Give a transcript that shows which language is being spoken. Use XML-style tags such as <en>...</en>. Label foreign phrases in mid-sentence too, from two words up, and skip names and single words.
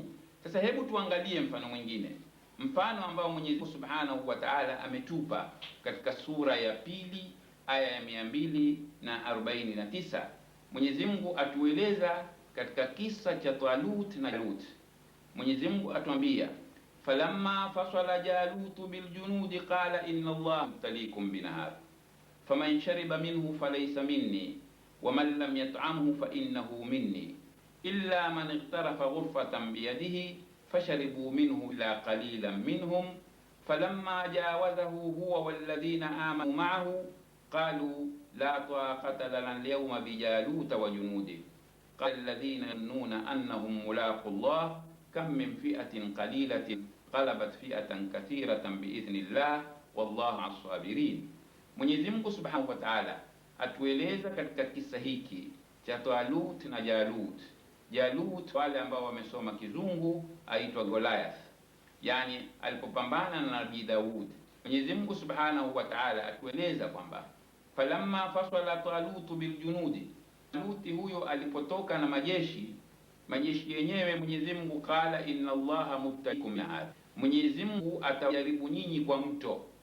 <sw>Sasa hebu tuangalie mfano mwingine, mfano ambao Mwenyezi Mungu</sw> <ar>سبحانه وتعالى</ar> <sw>ametupa katika sura ya pili aya ya 249. Mwenyezi Mungu atueleza katika kisa cha Talut na Jalut. Mwenyezi Mungu atuambia,</sw> <ar>فلما فصل جالوت بالجنود قال إن الله مبتليكم بنهر فمن شرب منه فليس مني ومن لم يطعمه فإنه مني إلا من اغترف غرفة بيده فشربوا منه إلا قليلا منهم فلما جاوزه هو والذين آمنوا معه قالوا لا طاقة لنا اليوم بجالوت وجنوده قال الذين يظنون أنهم ملاقو الله كم من فئة قليلة غلبت فئة كثيرة بإذن الله والله الصابرين.</ar> <sw>Mwenyezi Mungu</sw> <ar>سبحانه وتعالى</ar> <sw>atueleza katika kisa hiki cha Talut na Jalut. Jalut, wale ambao wamesoma kizungu, aitwa Goliath, yani alipopambana na Nabii Daud. Mwenyezi Mungu</sw> <ar>سبحانه وتعالى</ar> <sw>atueleza kwamba</sw> <ar>فلما فصل طالوت بالجنود,</ar> <sw>Talut huyo alipotoka na majeshi yenyewe, Mwenyezi Mungu</sw> <ar>قال إن الله مبتليكم بنهر,</ar> <sw>Mwenyezi Mungu atajaribu nyinyi kwa mto.</sw>